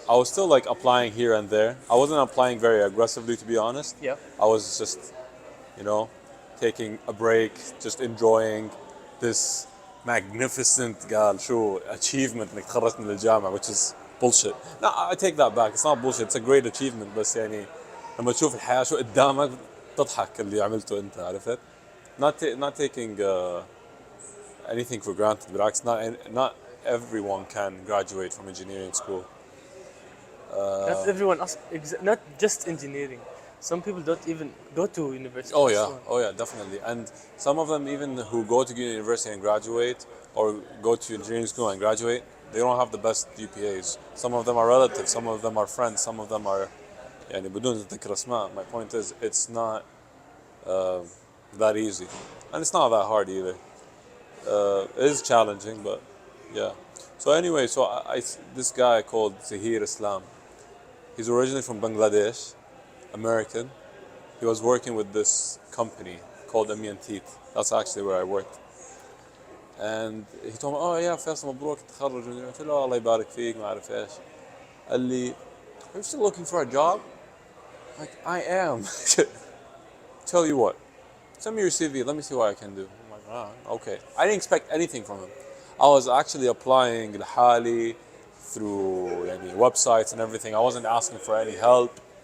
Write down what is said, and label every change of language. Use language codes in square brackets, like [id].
[en] I was still like applying here and there. I wasn't applying very aggressively, to be honest. Yeah. I was just, taking a break, just enjoying this magnificent achievement [ar] انك تخرجت من الجامعة, [en] which is bullshit. No, I take that back. It's not bullshit. It's a great achievement. [ar] بس يعني لما تشوف الحياة شو قدامك تضحك اللي عملته أنت, عرفت? [en] Not taking anything for granted. [ar] بالعكس, [en] not everyone can graduate from engineering school. Not everyone, not just engineering. Some people don't even go to university. Oh yeah, definitely. And some of them even who go to university and graduate, or go to engineering school and graduate, They don't have the best GPAs. Some of them are relatives, some of them are friends, some of them are [ar] يعني بدون ذكر اسماء. [en] My point is it's not that easy. And it's not that hard either. It is challenging, but yeah. So anyway, this guy called Zahir Islam. He's originally from Bangladesh, American. He was working with this company called Amian Teeth. That's actually where I worked. And he told me, oh yeah, [ar] فيصل مبروك تخرج. قلت له الله يبارك فيك ما أعرف إيش. قال لي, [en] are you still looking for a job? Like, I am. Tell you what, send me your CV. Let me see what I can do. I'm like, okay. I didn't expect anything from him. I was actually applying [ar] لحالي [en] through [ar] يعني, [en] websites and everything. I wasn't asking for any help.